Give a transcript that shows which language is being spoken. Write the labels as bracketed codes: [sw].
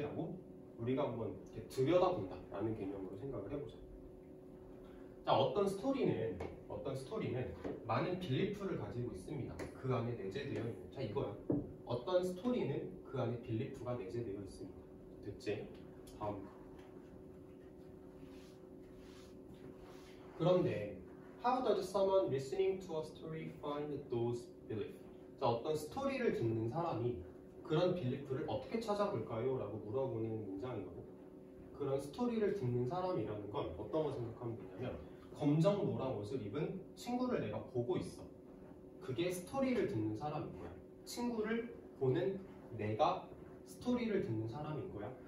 [ko] 라고 우리가 한번 이렇게 들여다본다 라는 개념으로 생각을 해보자. 자, 어떤 스토리는 많은 빌리프를 가지고 있습니다. 그 안에 내재되어 있는. 자, 이거야. 어떤 스토리는 그 안에 빌리프가 내재되어 있습니다. 됐지? 다음. 그런데 [en] How does someone listening to a story find those beliefs? [ko] 자, 어떤 스토리를 듣는 사람이 그런 빌리프를 어떻게 찾아볼까요? 라고 물어보는 문장이거든. 그런 스토리를 듣는 사람이라는 건 어떤 거 생각하면 되냐면 검정 노랑 옷을 입은 친구를 내가 보고 있어. 그게 스토리를 듣는 사람인 거야. 친구를 보는 내가 스토리를 듣는 사람인 거야.